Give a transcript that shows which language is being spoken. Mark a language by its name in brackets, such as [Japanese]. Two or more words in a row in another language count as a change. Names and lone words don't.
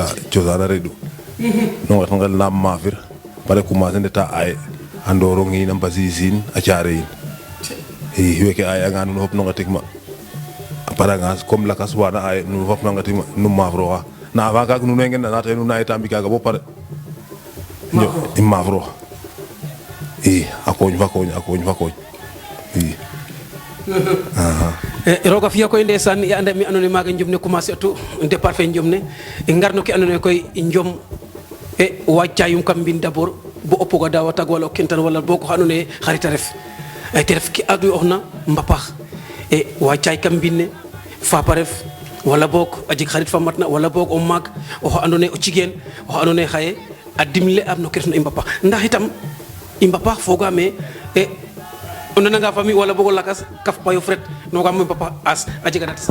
[Serer] cosaan a re'u no nget ngel na maafir pare commencer ndeta aye a Ndorong in a Mbasiisin a Thiaré in i weke aye anga nuun fop no ngetik ma a paranga comme lakas wana aye nuun fop no ngetik ma nu maafrooxa na avant kaaga nuun way ngen na naate nuun na eta mbi kaaga bo pare i maafroox i a kooñ fa kooñ i roga fiya koy ndeysaan i anda mi andoona yee maaga njom ne commencer atu départ fe njom ne ngarno ke andoona yee koy njom e waccayum kam mbin d'abord bo o poga dawa tag wala o kentan wala bo ko andoona yee xarit a ref te ref ke adu oxna mbapax e waccay kam mbin ne fa paref wala boog a jeg xarit fa matna wala boog o maag oxa andoona yee o jigéen oxa andoona yee xaye a dimle am no ke refna i mbapaax ndax itam i mbapaax foogaam ee o nananga famille wala boog o lakas kaf payof ret noogaam o mbapaax as a jega nate sax